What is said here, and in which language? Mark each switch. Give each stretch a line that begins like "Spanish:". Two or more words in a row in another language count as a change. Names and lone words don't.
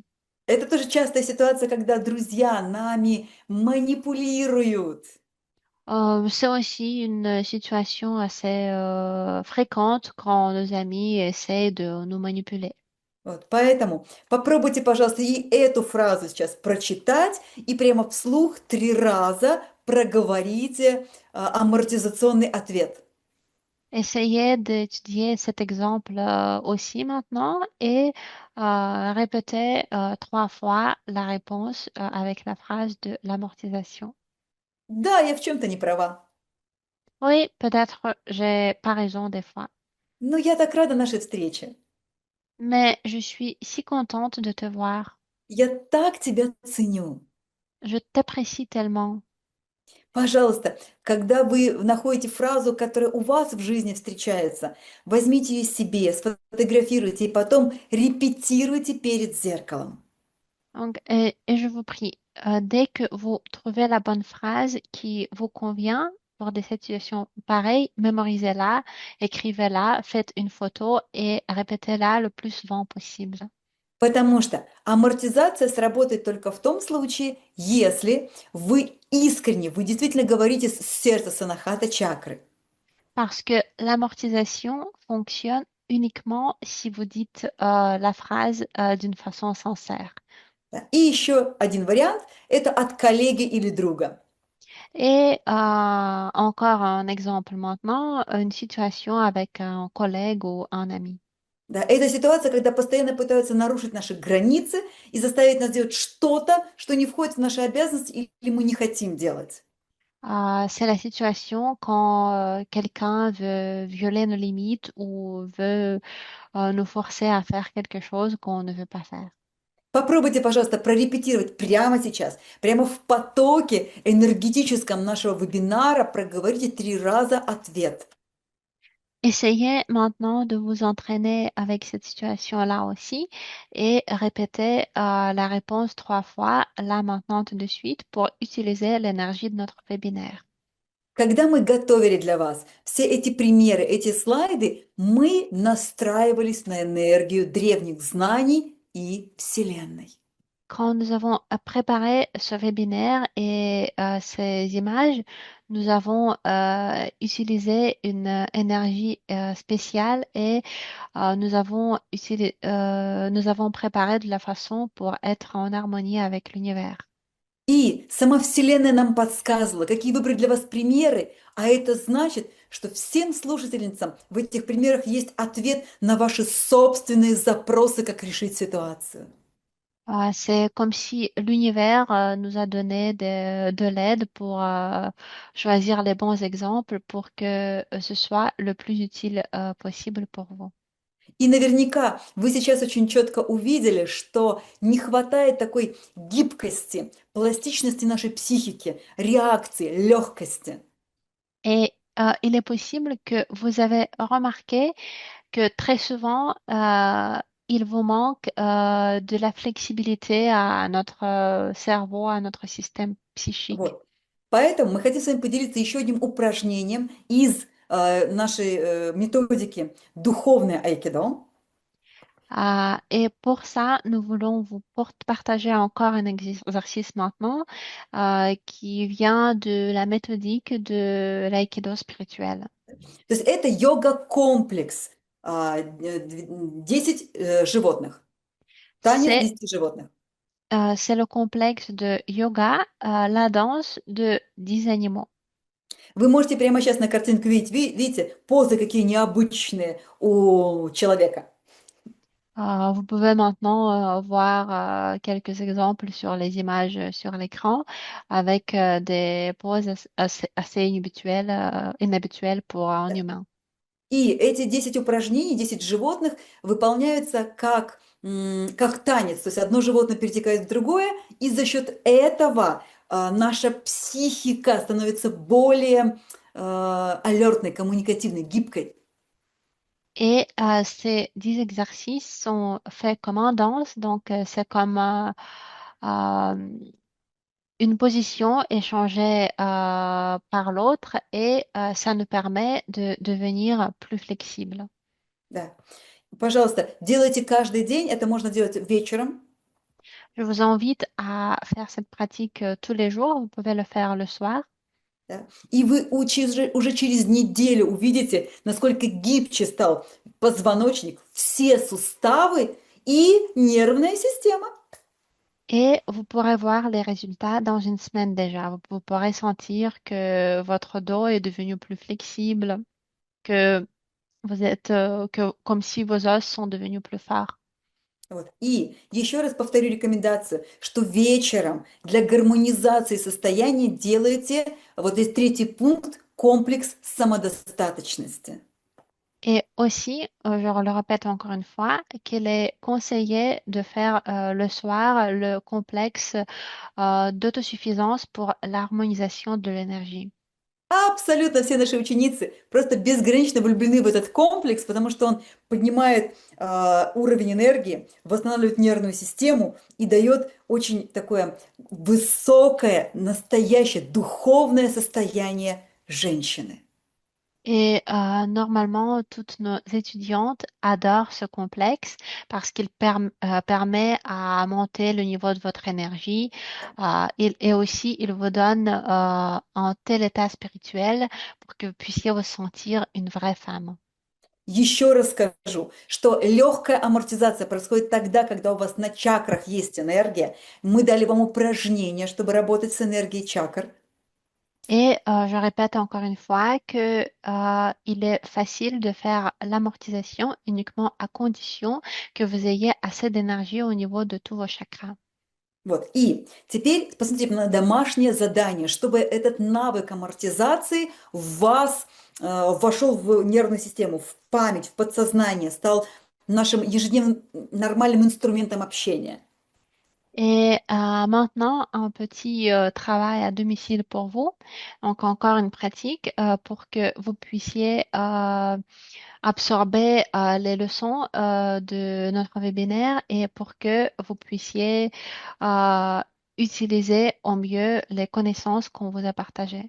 Russian: Это тоже частая ситуация, когда друзья нами манипулируют.
French: C'est aussi une situation assez fréquente quand nos amis essaient de nous manipuler.
Russian: Вот, поэтому попробуйте, пожалуйста, и эту фразу сейчас прочитать и прямо вслух 3 раза проговорите амортизационный ответ.
French: Essayez d'étudier cet exemple aussi maintenant et répétez 3 fois la réponse avec la phrase de l'amortisation.
Russian: Да, я в чем-то не права,
French: Oui, peut-être j'ai pas raison des fois,
Russian: но я так рада нашей встрече.
French: mais je suis si contente de te voir.
Russian: Я так тебя ценю.
French: Je t'apprécie tellement.
Russian: Пожалуйста, когда вы находите фразу, которая у вас в жизни встречается, возьмите ее себе, сфотографируйте и потом репетируйте перед зеркалом.
French: Donc, et je vous prie, dès que vous trouvez la bonne phrase qui vous convient pour des situations pareilles, mémorisez-la, écrivez-la, faites une photo et répétez-la le plus souvent possible.
Russian: Потому что амортизация сработает только в том случае, если вы искренне, вы действительно говорите с сердца санахата чакры.
French: Parce que l'amortisation fonctionne uniquement si vous dites la phrase d'une façon sincère.
Russian: Да. И еще один вариант– это от коллеги или друга.
French: Et encore un exemple maintenant, une situation avec un collègue ou un ami.
Russian: Да, это ситуация, когда постоянно пытаются нарушить наши границы и заставить нас делать что-то, что не входит в наши обязанности или мы не хотим делать.
French: C'est la situation quand quelqu'un veut violer nos limites ou veut nous forcer à faire quelque chose qu'on ne veut pas faire.
Russian: Попробуйте, пожалуйста, прорепетировать прямо сейчас, прямо в потоке энергетическом нашего вебинара, проговорите 3 раза ответ.
French: Essayez maintenant de vous entraîner avec cette situation-là aussi et répétez la réponse 3 fois, là maintenant tout de suite, pour utiliser l'énergie de notre webinaire.
Russian: Когда мы готовили для вас все эти примеры, эти слайды, мы настраивались на энергию древних знаний и Вселенной.
French: Quand nous avons préparé ce webinaire et ces images, nous avons utilisé une énergie spéciale et nous avons préparé de la façon pour être en harmonie avec l'univers.
Russian: И сама Вселенная нам подсказывала, какие выбрать для вас примеры, а это значит, что всем слушательницам в этих примерах есть ответ на ваши собственные запросы, как решить ситуацию.
French: C'est comme si l'univers nous a donné de l'aide pour choisir les bons exemples pour que ce soit le plus utile possible pour vous.
Russian: И наверняка вы сейчас очень четко увидели, что не хватает такой гибкости, пластичности нашей психики, реакции, легкости.
French: Et il est possible que vous avez remarqué que très souvent, il vous manque de la flexibilité à notre cerveau, à notre système psychique.
Russian: Вот. Поэтому мы хотим с вами поделиться еще одним упражнением из нашей методики «Духовное айкидо».
French: Et pour ça, nous voulons vous partager encore un exercice maintenant qui vient de la méthodique de l'aïkido spirituel.
Russian: То есть это йога-комплекс 10 животных. Танец
French: C'est
Russian: 10 животных.
French: c'est le complexe de yoga, la danse de 10 animaux.
Russian: Вы можете прямо сейчас на картинку видеть, видите, позы какие необычные у человека.
French: Vous pouvez maintenant voir quelques exemples sur les images sur l'écran avec des poses assez inhabituelles pour un humain.
Russian: И эти 10 упражнений, 10 животных выполняются как танец. То есть одно животное перетекает в другое, и за счет этого наша психика становится более алертной, коммуникативной, гибкой.
French: Et ces 10 exercices sont faits comme en danse, donc c'est comme euh, une position échangée par l'autre et ça nous permet de devenir plus flexible.
Russian: Да. Пожалуйста, делайте каждый день. Это можно делать вечером.
French: Je vous invite à faire cette pratique tous les jours. Vous pouvez le faire le soir.
Russian: Да. И вы уже через неделю увидите, насколько гибче стал позвоночник, все суставы и нервная система.
French: Et vous pourrez voir les résultats dans une semaine déjà. Vous pourrez sentir que votre dos est devenu plus flexible, que vous êtes comme si vos os sont devenus plus forts.
Russian: Вот. И еще раз повторю рекомендацию, что вечером для гармонизации состояния делайте, вот здесь третий пункт, комплекс самодостаточности.
French: Et aussi, je le répète encore une fois, qu'il est conseillé de faire le soir le complexe d'autosuffisance pour l'harmonisation de l'énergie.
Russian: Абсолютно все наши ученицы просто безгранично влюблены в этот комплекс, потому что он поднимает уровень энергии, восстанавливает нервную систему и дает очень такое высокое, настоящее духовное состояние женщины.
French: Et normalement, toutes nos étudiantes adorent ce complexe parce qu'il permet à monter le niveau de votre énergie et aussi il vous donne un tel état spirituel pour que vous puissiez vous sentir une vraie femme.
Russian: Еще раз скажу, что легкая амортизация происходит тогда, когда у вас на чакрах есть энергия. Мы дали вам упражнения, чтобы работать с энергией чакр.
French: Et je répète encore une fois que il est facile de faire l'amortisation uniquement à condition que vous ayez assez d'énergie au niveau de tous vos chakras.
Russian: Вот. И теперь посмотрите на домашнее задание, чтобы этот навык амортизации в вас вошел в нервную систему, в память, в подсознание, стал нашим ежедневным нормальным инструментом общения.
French: Et maintenant, un petit travail à domicile pour vous. Donc, encore une pratique pour que vous puissiez absorber les leçons de notre webinaire et pour que vous puissiez utiliser au mieux les connaissances qu'on vous a partagées.